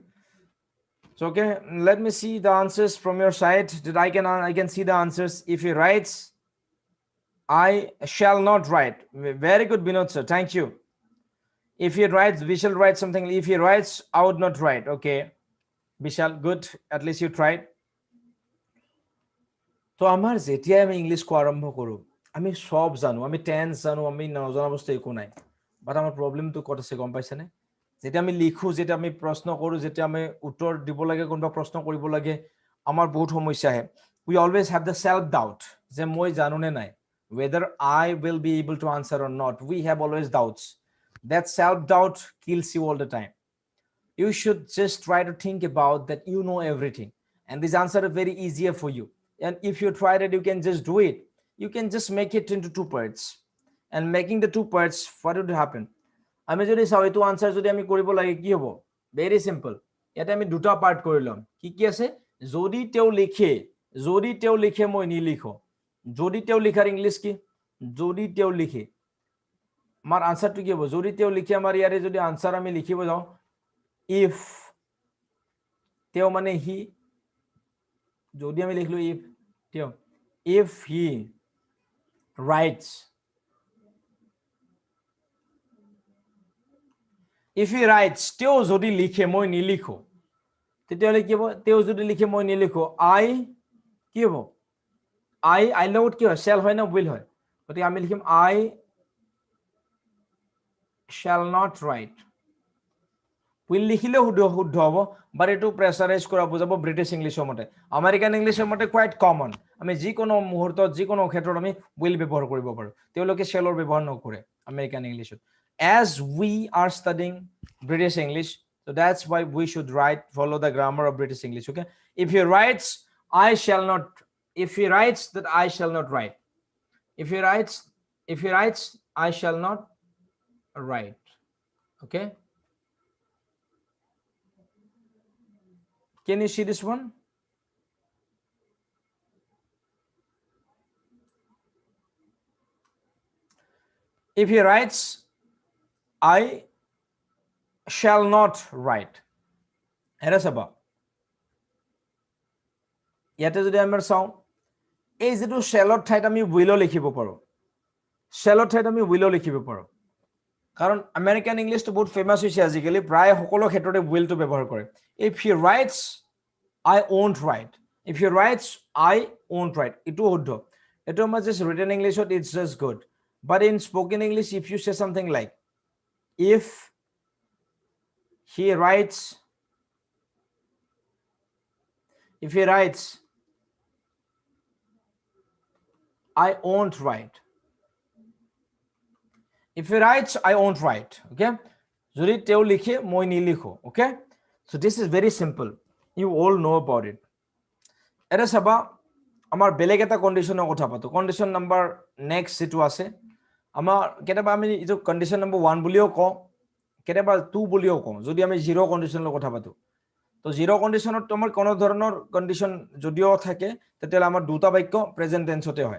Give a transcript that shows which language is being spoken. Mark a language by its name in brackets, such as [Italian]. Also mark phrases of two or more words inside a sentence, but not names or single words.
[English] So okay, let me see the answers from your side. That I can see the answers. If he writes, I shall not write. Very good, Binod sir. Thank you. If he writes, we shall write something. If he writes, I would not write. Okay, Vishal, good. At least you tried. [Assamese] তো আমার যেতিয়াই আমি ইংলিশ কোৱা আৰম্ভ কৰোঁ, আমি সব জানো, আমি টেন্স জানো, আমি নজনা বস্তু একো নাই। বাট আমাৰ প্ৰব্লেমটো ক'ত আছে গম পাইছেনে? যেতিয়া আমি লিখোঁ, যেতিয়া আমি প্ৰশ্ন কৰোঁ, যেতিয়া আমি উত্তৰ দিব লাগে, কোনোবা প্ৰশ্ন কৰিব লাগে, আমাৰ বহুত সমস্যা আহে। [English] we always have the self doubt [Assamese] যে মই জানো নে নাই, [English] whether I will be able to answer or not. We have always doubts. That self doubt kills you all the time. You should just try to think about that you know everything, and this answer is very easier for you. And if you try that, you can just do it. You can just make it into two parts, and making the two parts, what would happen? [Assamese] আমি যদি চাও এইটো আনসার যদি আমি কৰিব লাগে কি হ'ব? [English] very simple. [Assamese] ইয়াতে আমি দুটা পার্ট কৰি লম। কি কি আছে? যদি তেও লিখে মই নিলিখো। যদি তেও লিখার ইংলিশ কি? যদি তেও লিখে। আমার আনসারটো কি হ'ব? যদি তেও লিখে আমার ইয়ারে যদি আনসার আমি লিখিব যাও, if তেও মানে হি, যদি আমি লিখলো if তেও, if he writes, if he writes, তেও যদি লিখে মই নিলিখো, তেতিয়াহ'লে কি হ'ব? তেও যদি লিখে মই নিলিখো, I কি হ'ব? I লগত কি হয়? shall হয় না will হয়? গতিকে আমি লিখিম [English] I shall not write. [Assamese] উইল লিখিলেও শুদ্ধ হ'ব, বাট এইটো প্ৰেছাৰাইজ কৰা বুজাব [English] British English [Assamese] মতে। [English] American English [Assamese] মতে [English] quite common. [Assamese] আমি যিকোনো মুহূৰ্তত যিকোনো ক্ষেত্ৰত আমি উইল ব্যৱহাৰ কৰিব পাৰোঁ। তেওঁলোকে শ্বেলৰ ব্যৱহাৰ নকৰে [English] American English. as we are studying British English, so that's why we should follow the grammar of British English, okay? If he writes, I shall not, if he writes that I shall not write. If he writes, I shall not write, okay? Can you see this one? If he writes, I shall not write. Era saba. [Assamese] ইয়াতে যদি আমরা চাও, এই যেটো shallৰ ঠাইত আমি will লিখিব পাৰো। shallৰ ঠাইত আমি will লিখিব পাৰো। কাৰণ [English] American English [Assamese] বহুত ফেমাস হৈছে আজিকালি, প্ৰায় সকলো ক্ষেত্ৰতে will টো ব্যৱহাৰ কৰে। [English] If he writes, I won't write. If he writes, I won't write. Itu শুদ্ধ। Itu আমাৰ just written English, it's just good. But in spoken English, if you say something like, if he writes, I won't write. If he writes, I won't write. [Assamese] Okay? যদি তেও লিখে মই নিলিখো। Okay? [English] So this is very simple. You all know about it. [Assamese] এটা চাবা, আমাৰ বেলেগ এটা কন্ডিশনৰ কথা পাতো। [English] condition number next [Assamese] যেটো আছে, আমাৰ কেতিয়াবা আমি এইটো [English] condition number [Assamese] 1 বুলিও কওঁ, কেতিয়াবা 2 বুলিও কওঁ, যদি আমি [English] zero condition [Assamese] কথা পাতো। তো [English] zero condition [Assamese] তোমাৰ কোনো ধৰণৰ কন্ডিশন যদিও থাকে, তেতিয়াহ'লে আমাৰ দুটা বাক্য [English] present tense [Assamese] হয়।